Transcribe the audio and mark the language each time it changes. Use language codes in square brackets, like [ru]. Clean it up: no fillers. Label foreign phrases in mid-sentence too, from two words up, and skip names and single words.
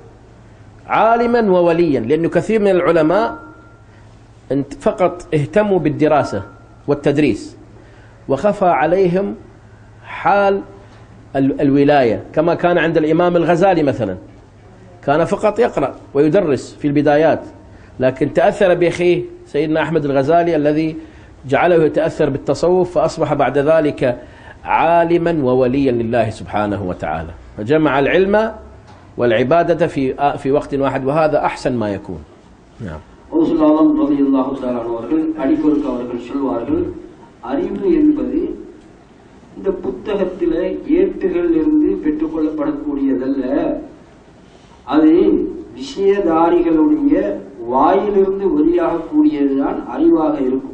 [ar] عالما ووليا، لأنه كثير من العلماء فقط اهتموا بالدراسة والتدريس وخفى عليهم حال الولاية، كما كان عند الإمام الغزالي مثلا، كان فقط يقرأ ويدرس في البدايات، لكن تأثر بأخيه سيدنا أحمد الغزالي الذي جعله يتأثر بالتصوف، فأصبح بعد ذلك عالما ووليا لله سبحانه وتعالى. فجمع العلم والعبادة في وقت واحد، وهذا أحسن ما يكون. نعم. [ta] ஹவுசுல் ஆலம் [ar] رضي الله تعالى [ta] அவர்கள் அடிக்கொருக்க அவர்கள் சொல்வார்கள், அறிவு என்பது இந்த புத்தகத்தில ஏட்டுகள் இருந்து பெற்றுக்கொள்ளப்படக்கூடியதல்ல, அது விஷயதாரிகளுடைய வாயிலிருந்து வெளியாகக்கூடியதுதான் அறிவாக இருக்கும்.